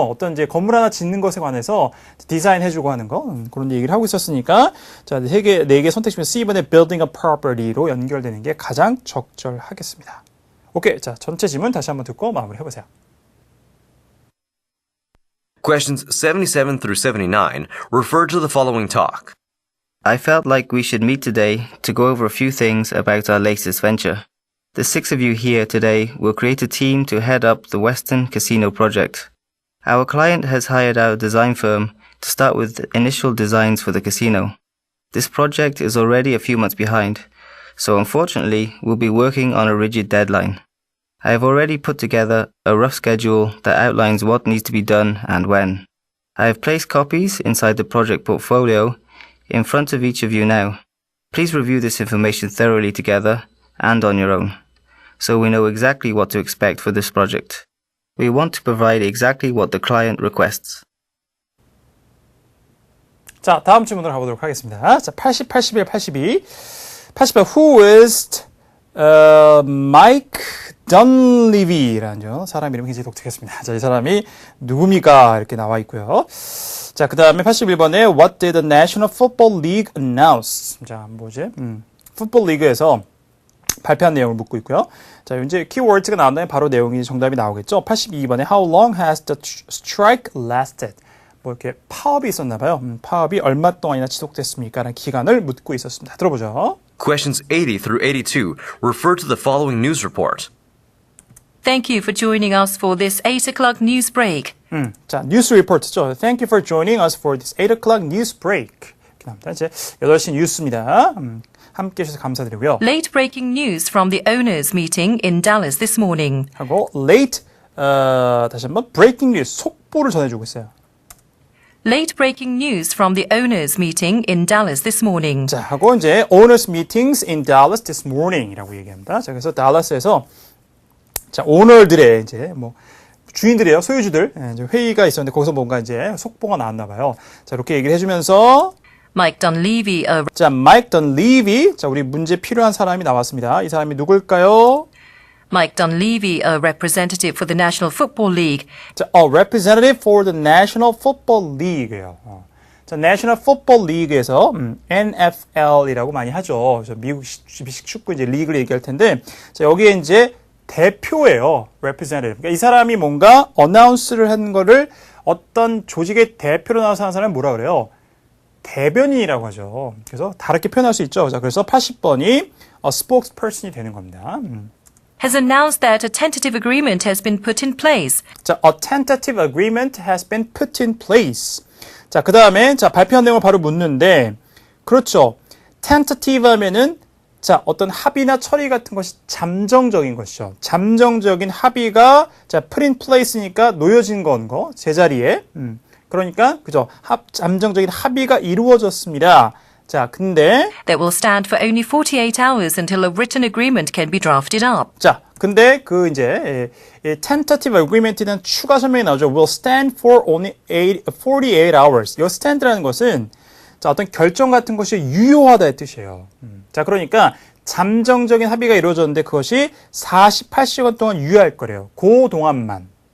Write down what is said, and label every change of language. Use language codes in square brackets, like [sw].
[ko] 어떤 이제 건물 하나 짓는 것에 관해서 디자인해주고 하는 거, 그런 얘기를 하고 있었으니까 자, 네 개 선택 중에 C번의 [en] building a property [ko] 로 연결되는 게 가장 적절하겠습니다. 오케이. 자, 전체 지문 다시 한번 듣고 마무리 해보세요. [en] Questions 77 through 79 refer to the following talk. I felt like we should meet today to go over a few things about our latest venture. The 6 of you here today will create a team to head up the Western Casino project. Our client has hired our design firm to start with initial designs for the casino. This project is already a few months behind, so unfortunately we'll be working on a rigid deadline. I have already put together a rough schedule that outlines what needs to be done and when. I have placed copies inside the project portfolio in front of each of you now. Please review this information thoroughly together and on your own, so we know exactly what to expect for this project. We want to provide exactly what the client requests. [ko] 자, 다음 질문으로 가보도록 하겠습니다. 자, 80, 81, 82. 88, [en] who is [ko] Mike Dunleavy라는 사람 이름이 굉장히 독특했습니다. 자, 이 사람이 누굽니까? 이렇게 나와 있고요. 자, 그 다음에 81번에 [en] What did the National Football League announce? [ko] 자, 뭐지? 풋볼 리그에서 발표한 내용을 묻고 있고요. 자, 이제 키워드가 나온 다음에 바로 내용이 정답이 나오겠죠. 82번에 [en] How long has the strike lasted? [ko] 뭐 이렇게 파업이 있었나 봐요. 파업이 얼마 동안이나 지속됐습니까? 라는 기간을 묻고 있었습니다. 들어보죠. [en] Questions 80 through 82 refer to the following news report. Thank you for joining us for this 8 o'clock news break. [ko] 자, 뉴스 리포트죠. [en] Thank you for joining us for this 8 o'clock news break. [ko] 이렇게 나옵니다. 이제 8시 뉴스입니다. 함께 해주셔서 감사드리고요. [en] Late breaking news from the owners meeting in Dallas this morning. [ko] 하고 [en] late, [ko] 다시 한번 [en] breaking news, [ko] 속보를 전해주고 있어요. [en] Late breaking news from the owners meeting in Dallas this morning. [ko] 자, 하고 이제 [en] owners meetings in Dallas this morning이라고 [ko] 얘기합니다. 자, 그래서 달라스에서 자, 오너들의 이제 뭐 주인들이에요, 소유주들 이제 회의가 있었는데 거기서 뭔가 이제 속보가 나왔나 봐요. 자, 이렇게 얘기를 해주면서 [en] Mike Dunleavy, [ko] 자, Mike Dunleavy, 자, 우리 문제 필요한 사람이 나왔습니다. 이 사람이 누굴까요? [en] Mike Dunleavy, a representative for the National Football League. 자, representative for the National Football Leagu예요. [ko] 자, National Football League에서 NFL이라고 많이 하죠. 미국 축구 이제 리그를 얘기할 텐데, 자, 여기에 이제 대표예요. [en] representative. [ko] 그러니까 이 사람이 뭔가 어나운스를 한 거를 어떤 조직의 대표로 나와서 하는 사람은 뭐라 그래요? 대변인이라고 하죠. 그래서 다르게 표현할 수 있죠. 자, 그래서 80번이 spokesperson이 되는 겁니다. [en] Has announced that a tentative agreement has been put in place. 자, a tentative agreement has been put in place. [ko] 자, 그 다음에, 자, 발표한 내용을 바로 묻는데, 그렇죠. tentative 하면은, 자, 어떤 합의나 처리 같은 것이 잠정적인 것이죠. 잠정적인 합의가, 자, put in place니까 놓여진 건 거, 제자리에. 그러니까, 그죠. 잠정적인 합의가 이루어졌습니다. 자, 근데 [en] That will stand for only 48 hours until a written agreement can be drafted up. [ko] 자, 근데 그 이제 [en] tentative agreement [ko] 는 추가 설명이 나오죠. [en] Will stand for only 48 hours. [ko] 이 stand라는 것은 자, 어떤 결정 같은 것이 유효하다의 뜻이에요. 자, 그러니까 잠정적인 합의가 이루어졌는데 그것이 48시간 동안 유효할 거래요. 그 동안만.